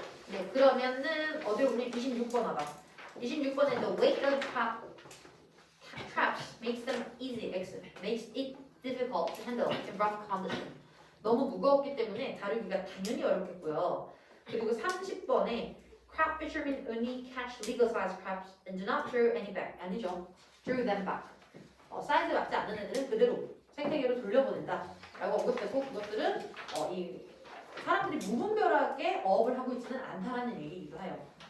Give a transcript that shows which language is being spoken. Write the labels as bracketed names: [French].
[Korean] 네, 그러면은 어디로 보니 26번 와봐. 26번에 [English] the weight of traps makes them easy X, makes it difficult to handle in rough condition. [Korean] 너무 무거웠기 때문에 다루기가 당연히 어렵겠고요. 그리고 30번에 [English] crab fishermen only catch legal size crabs and do not throw any back. [Korean] 아니죠. [English] throw them back. [Korean] 사이즈 맞지 않는 애들은 그대로 생태계로 돌려보낸다. 라고 언급했고 그것들은 이 사람들이 무분별하게 어업을 하고 있지는 않다라는 얘기이기도 해요.